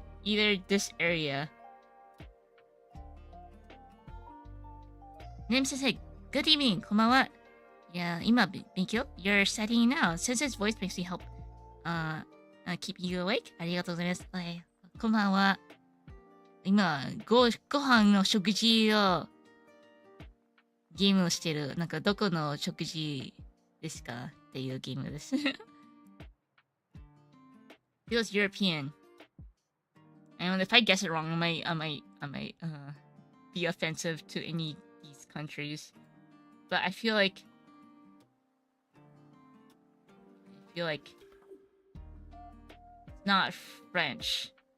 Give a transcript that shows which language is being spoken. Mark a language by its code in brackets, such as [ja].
[en] either this area. Name says, hey, good evening, [ja] こんばんは。 いや、今、勉強 [en] You're studying now. Sensei's voice makes me help keep you awake. [ja] ありがとうございます。こんばんは。今、ご飯の食事をゲームをしてる。なんか、どこの食事ですかっていうゲームです。 [en] Feels European. And if I guess it wrong, I might be offensive to any these countries. But I feel like it's not French.